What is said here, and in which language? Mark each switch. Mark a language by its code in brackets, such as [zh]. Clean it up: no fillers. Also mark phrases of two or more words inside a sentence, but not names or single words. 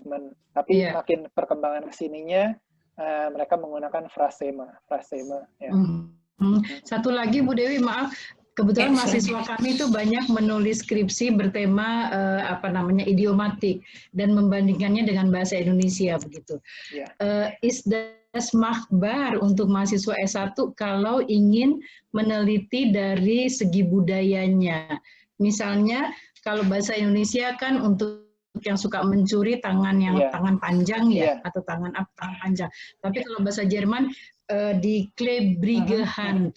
[id] Tapi makin perkembangan kesininya mereka menggunakan frasema ya. Satu lagi Bu Dewi, maaf, kebetulan mahasiswa kami itu banyak menulis skripsi bertema idiomatik dan membandingkannya dengan bahasa Indonesia begitu. [de] Is das machbar [id] untuk mahasiswa S1 kalau ingin meneliti dari segi budayanya? Misalnya kalau bahasa Indonesia kan untuk yang suka mencuri tangan tangan panjang atau tangan panjang. Tapi kalau bahasa Jerman di [de] klebrige Hand.